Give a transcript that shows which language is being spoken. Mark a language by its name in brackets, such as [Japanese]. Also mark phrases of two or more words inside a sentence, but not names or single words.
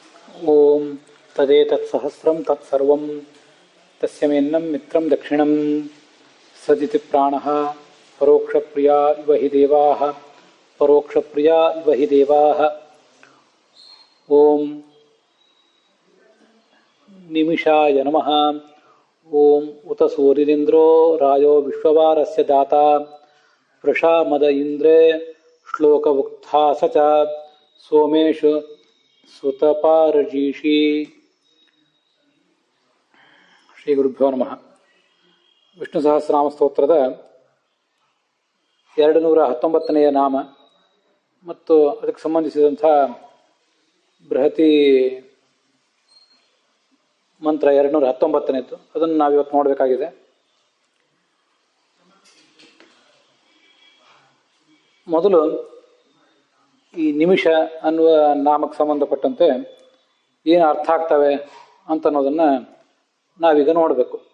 [Sanskrit] ಓಂ ತದೇತತ್ಸಹಸ್ರಂ ತತ್ಸರ್ವಂ ತಸ್ಯಮೇನ್ನಂ ಮಿತ್ರಂ ದಕ್ಷಿಣಂ ಸದಿತಿ ಪ್ರಾಣಃ ಪರೋಕ್ಷಪ್ರಿಯಾ ಇವ ಹಿ ದೇವಾಃ ಪರೋಕ್ಷಪ್ರಿಯಾ ಇವ ಹಿ ದೇವಾಃ. ಓಂ ನಿಮಿಷಾಯ ನಮಃ. ಓಂ ಉತ ಸೂರ್ಯೇಂದ್ರೋ ರಾಜೋ ವಿಶ್ವವಾರಸ್ಯ ದಾತಾ ವೃಷಾ ಮದ ಇಂದ್ರೇ ಶ್ಲೋಕವುಕ್ತಾ ಸ ಚ ಸೋಮೇಶು ಸುತಪಾರಜೀಷಿ. ಶ್ರೀ ಗುರುಭ್ಯೋ ನಮಃ. [Kannada] ವಿಷ್ಣು ಸಹಸ್ರನಾಮ ಸ್ತೋತ್ರದ 219ನೇ ನಾಮ ಮತ್ತು ಅದಕ್ಕೆ ಸಂಬಂಧಿಸಿದಂಥ ಬೃಹತಿ ಮಂತ್ರ 219ನೇದು ಅದನ್ನು ನಾವಿವತ್ತು ನೋಡಬೇಕಾಗಿದೆ. ಮೊದಲು ಈ ನಿಮಿಷ ಅನ್ನುವ ನಾಮಕ್ಕೆ ಸಂಬಂಧಪಟ್ಟಂತೆ ಏನು ಅರ್ಥ ಆಗ್ತವೆ ಅಂತ ಅನ್ನೋದನ್ನು ನಾವೀಗ ನೋಡಬೇಕು.